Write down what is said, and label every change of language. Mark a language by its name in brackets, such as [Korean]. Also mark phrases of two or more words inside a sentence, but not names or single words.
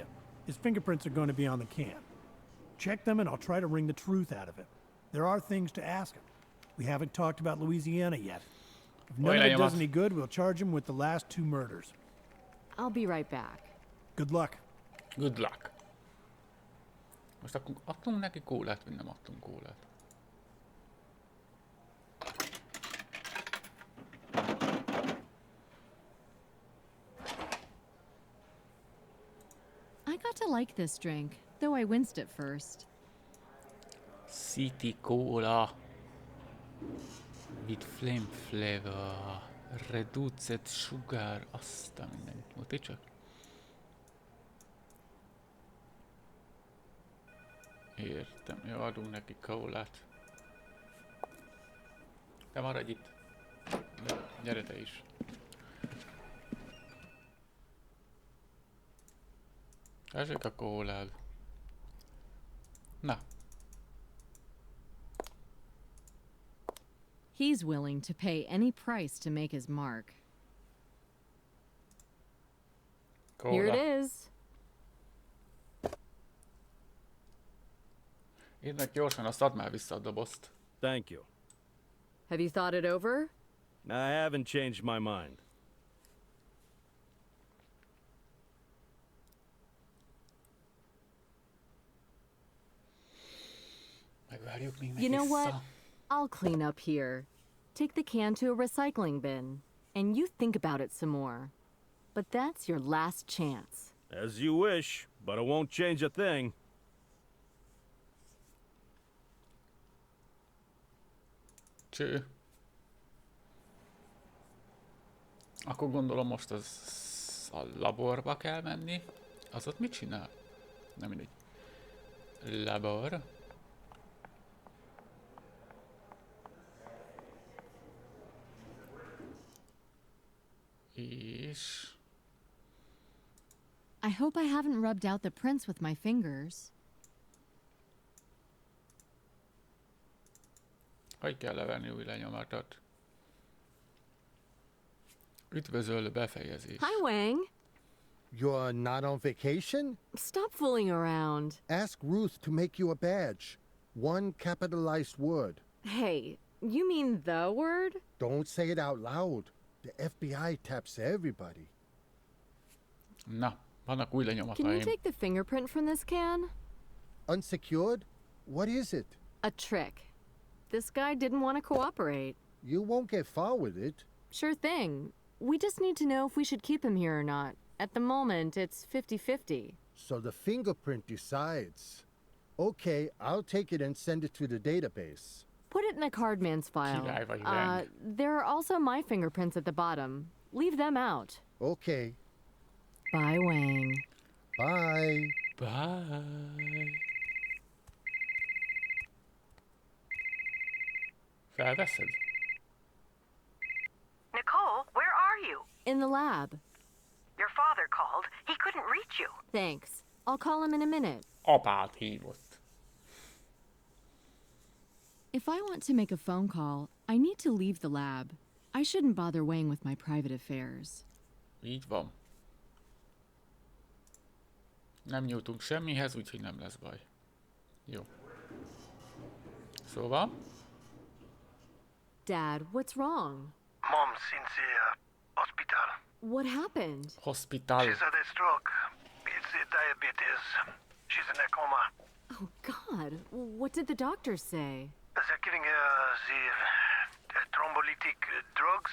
[English] His fingerprints are going to be on the can. Check them and I'll try to wring the truth out of him. There are things to ask him. We haven't talked about Louisiana yet. If none of it does any good, we'll charge him with the last 2 murders. I'll be right back. Good luck. Good luck. [Hungarian] Most akkor adtunk neki kólát, vagy nem adtunk kólát? [English] I got to like this drink, though I winced at first. City Cola with flame flavor, reduced sugar, [Hungarian] azt a mindent. Mutatj csak. Értem, jó, adunk neki kólát. Te maradj itt. Gyere te is. Tessék a kólád. Na. [English] He's willing to pay any price to make his mark. [Hungarian] Kóla. [English] Here it is. [Hungarian] Írnak gyorsan, azt add már vissza a dobozt. [English] Thank you. Have you thought it over? I haven't changed my mind. [Hungarian] Megvárjuk, míg [English] You know what? [Hungarian] vissza. [English] I'll clean up here. Take the can to a recycling bin, and you think about it some more. But that's your last chance. As you wish, but it won't change a thing. [Hungarian] Cső. Akkor gondolom most az a laborba kell menni. Az ott mit csinál? Nem mindegy. Labor. És... [English] I hope I haven't rubbed out the prints with my fingers. [Hungarian] Hogy kell levenni új lenyomatot? Üdvözöl befejezés. [English] Hi, Wang. You're not on vacation? Stop fooling around. Ask Ruth to make you a badge. One capitalized word. Hey, you mean the word? Don't say it out loud. The FBI taps everybody. [Hungarian] Na, vannak új [English] Can you [Hungarian] lenyomataim. [English] take the fingerprint from this can? Unsecured? What is it? A trick. This guy didn't want to cooperate. You won't get far with it. Sure thing. We just need to know if we should keep him here or not. At the moment, it's 50-50. So the fingerprint decides. Okay, I'll take it and send it to the database. Put it in a cardman's file. [Hungarian] Király vagy, Wang. [English] There are also my fingerprints at the bottom. Leave them out. Okay, Bye, Wang. bye. Bye. Felveszed? Nicole, where are you? In the lab. Your father called. He couldn't reach you. Thanks. I'll call him in a minute. [Hungarian] Apát hívott. [English] If I want to make a phone call, I need to leave the lab. I shouldn't bother Wang with my private affairs. [Hungarian] Így van. Nem nyújtunk semmihez, úgyhogy nem lesz baj. Jó. Szóval? [English] Dad, what's wrong? Mom's in the hospital. What happened? Hospital. She's had a stroke. It's diabetes. She's in a coma. Oh, God. What did the doctors say? They're giving her the thrombolytic drugs.